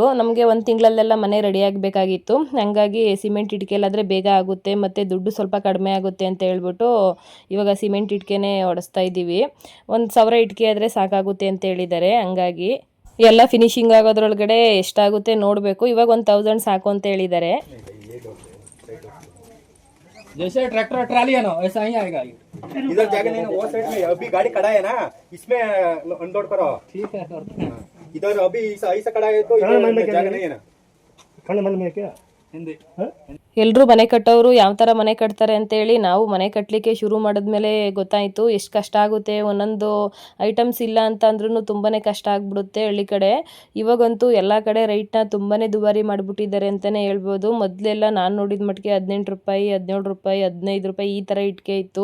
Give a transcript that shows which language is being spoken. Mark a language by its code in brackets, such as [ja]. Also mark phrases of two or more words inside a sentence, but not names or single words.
[kn] ನಮಗೆ ಒಂದು ತಿಂಗಳಲ್ಲೆಲ್ಲ ಮನೆ ರೆಡಿ ಆಗಬೇಕಾಗಿತ್ತು, ಹಾಗಾಗಿ ಸಿಮೆಂಟ್ ಇಟ್ಕೆಲಾದರೆ ಬೇಗ ಆಗುತ್ತೆ ಮತ್ತು ದುಡ್ಡು ಸ್ವಲ್ಪ ಕಡಿಮೆ ಆಗುತ್ತೆ ಅಂತ ಹೇಳ್ಬಿಟ್ಟು ಇವಾಗ ಸಿಮೆಂಟ್ ಇಟ್ಕೆನೇ ಹೊಡೆಸ್ತಾ ಇದ್ದೀವಿ. 1,000 ಇಟ್ಕೆ ಆದರೆ ಸಾಕಾಗುತ್ತೆ ಅಂತ ಹೇಳಿದ್ದಾರೆ. ಹಂಗಾಗಿ ಎಲ್ಲ ಫಿನಿಶಿಂಗ್ ಆಗೋದ್ರೊಳಗಡೆ ಎಷ್ಟಾಗುತ್ತೆ ನೋಡಬೇಕು. ಇವಾಗ 1,000 ಸಾಕು ಅಂತ ಹೇಳಿದ್ದಾರೆ. [hi] जैसे ट्रैक्टर ट्राली है ना ऐसा ही आएगा। इधर जाके नहीं, वो साइड में अभी गाड़ी खड़ा है ना, इसमें अनलोड करो। ठीक है सर। इधर अभी ऐसा खड़ा है तो इधर जाके नहीं है ना। कौन मन में क्या हिंदी [kn] ಎಲ್ಲರೂ ಮನೆ ಕಟ್ಟೋರು ಯಾವ ಥರ ಮನೆ ಕಟ್ತಾರೆ ಅಂತೇಳಿ ನಾವು ಮನೆ ಕಟ್ಟಲಿಕ್ಕೆ ಶುರು ಮಾಡಿದ್ಮೇಲೆ ಗೊತ್ತಾಯಿತು ಎಷ್ಟು ಕಷ್ಟ ಆಗುತ್ತೆ. ಒಂದೊಂದು ಐಟಮ್ಸ್ ಇಲ್ಲ ಅಂತ ಅಂದ್ರೂ ತುಂಬಾ ಕಷ್ಟ ಆಗಿಬಿಡುತ್ತೆ ಹಳ್ಳಿ ಕಡೆ. ಇವಾಗಂತೂ ಎಲ್ಲ ಕಡೆ ರೈಟ್ನ ತುಂಬಾ ದುಬಾರಿ ಮಾಡಿಬಿಟ್ಟಿದ್ದಾರೆ ಅಂತಲೇ ಹೇಳ್ಬೋದು. ಮೊದಲೆಲ್ಲ ನಾನು ನೋಡಿದ ಮಟ್ಟಿಗೆ 18 ರೂಪಾಯಿ, 17 ರೂಪಾಯಿ, 15 ರೂಪಾಯಿ ಈ ಥರ ಇಟ್ಕೆ ಇತ್ತು.